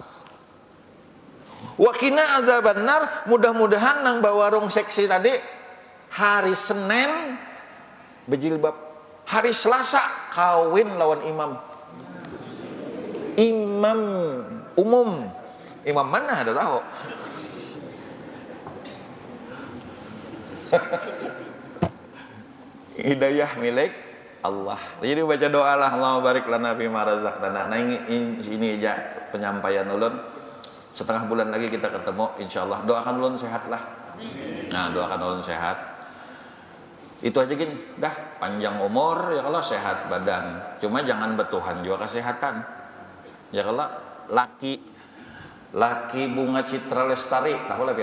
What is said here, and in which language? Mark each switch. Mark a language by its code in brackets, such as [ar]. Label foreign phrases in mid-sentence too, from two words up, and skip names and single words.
[ar] وقنا عذاب النار, [bjn] mudah-mudahan nang bawa warung seksi tadi hari Senin berjilbab, hari Selasa kawin lawan imam umum. Imam mana ada tahu? Hidayah milik Allah. Jadi baca doa lah, [ar] اللهم بارك لنا فيما رزقتنا. [bjn] Nah ini aja penyampaian ulun. Setengah bulan lagi kita ketemu insyaallah. Doakan ulun sehat lah. Nah, doakan ulun sehat. Itu aja gin, dah panjang umur ya kalau sehat badan. Cuma jangan bertuhan juga kesehatan. Ya kalau laki Bunga Citra Lestari, tahu lah pian.